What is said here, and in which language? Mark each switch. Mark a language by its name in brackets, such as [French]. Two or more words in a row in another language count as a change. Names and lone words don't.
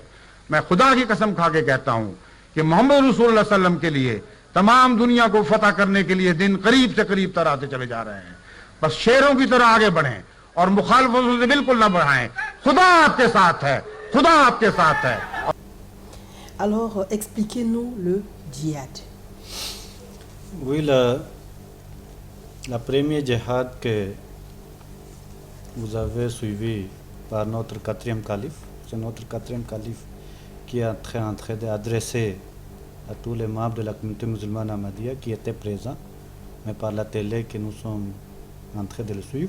[Urdu] میں خدا کی قسم کھا کے کہتا ہوں کہ [Arabic] محمد رسول اللہ صلی اللہ علیہ وسلم [Urdu] کے لیے تمام دنیا کو فتح کرنے کے لیے دن قریب سے قریب تر آتے چلے جا رہے ہیں۔ بس شیروں کی طرح آگے بڑھیں اور مخالفتوں سے بالکل نہ بڑھائیں۔ خدا آپ کے ساتھ ہے، خدا آپ کے ساتھ ہے۔ [French] Alors, expliquez-nous le djihad. Oui, la première djihad que vous avez suivi par notre quatrième calife, c'est notre quatrième calife qui est en train d'adresser à tous les membres de la communauté musulmane ahmadiyya qui étaient présents, mais par la télé que nous sommes en train de le suivre.